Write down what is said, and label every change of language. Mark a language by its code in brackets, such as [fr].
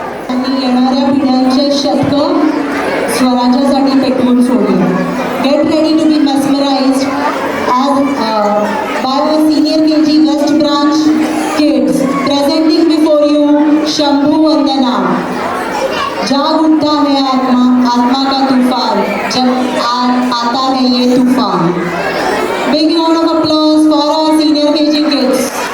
[mr] आणि येणाऱ्या पिढ्यांचे शतक स्वराज्यासाठी पेटवून सोडले. [en] Get ready to be mesmerized as by our senior KG West Branch kids. Presenting before you Shambhu Vandana. [hi] जाग उठता है आत्मा, आत्मा का तूफान, जब आता है ये तूफान. [en] Big round of applause for our senior KG kids.